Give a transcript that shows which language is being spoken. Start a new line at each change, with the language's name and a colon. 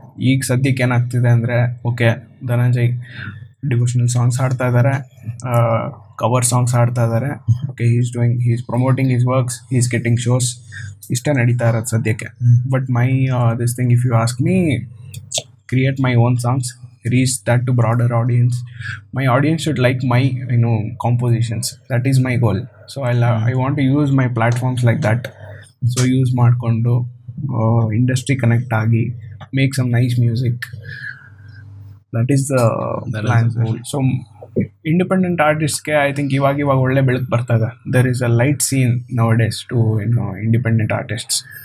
Kannada: ಈಗ ಸದ್ಯಕ್ಕೆ ಏನಾಗ್ತಿದೆ ಅಂದರೆ, ಓಕೆ, ಧನಂಜಯ್ ಡಿವೋಷನಲ್ ಸಾಂಗ್ಸ್ ಹಾಡ್ತಾ ಇದ್ದಾರೆ, ಕವರ್ ಸಾಂಗ್ಸ್ ಹಾಡ್ತಾ ಇದ್ದಾರೆ, okay,
English: is promoting his works, is getting shows,
Kannada: ಇಷ್ಟೇ ನಡೀತಾ ಇರೋದು ಸದ್ಯಕ್ಕೆ.
English: But my this thing, if you ask me, create my own songs, reach that to broader audience. My audience should like my compositions. That is my goal. So I want to use my platforms like that. So use ಮಾಡ್ಕೊಂಡು industry connect ಆಗಿ make some nice music. That is the plan.
Kannada: So independent artists ಗೆ
English: I think
Kannada: ಇವಾಗ ಒಳ್ಳೆ ಬೆಳಕು ಬರ್ತಾ ಇದೆ.
English: There is a light scene nowadays to independent artists.